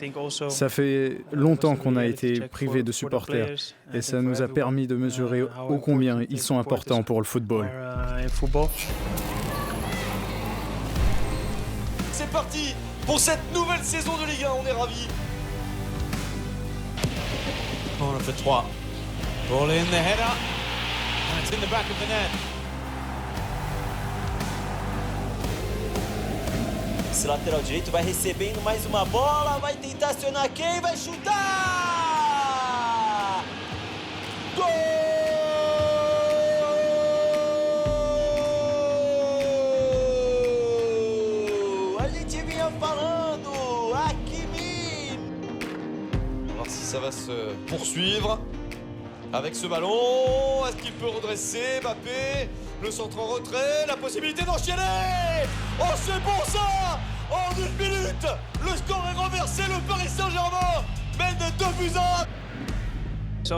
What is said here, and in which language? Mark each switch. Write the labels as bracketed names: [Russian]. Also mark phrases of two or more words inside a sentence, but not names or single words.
[French] Ça fait longtemps qu'on a été privés de supporters et ça nous a permis de mesurer ô combien ils sont importants pour le football. C'est parti pour cette nouvelle saison de Ligue 1, on est ravis. [English] Corner for 3. Ball in the header. And it's in the back of the net. [Portuguese] Esse lateral direito vai recebendo mais uma bola, vai tentar acionar quem? Vai chutar! Gol! A gente vinha falando, Hakimi! [French] On va voir si ça va se poursuivre avec ce ballon. Est-ce qu'il peut redresser Mbappé? Le centre en retrait, la possibilité d'enchaîner. Oh, c'est bon ça! En 1 minute, le score est renversé, le Paris Saint-Germain mène de 2-1.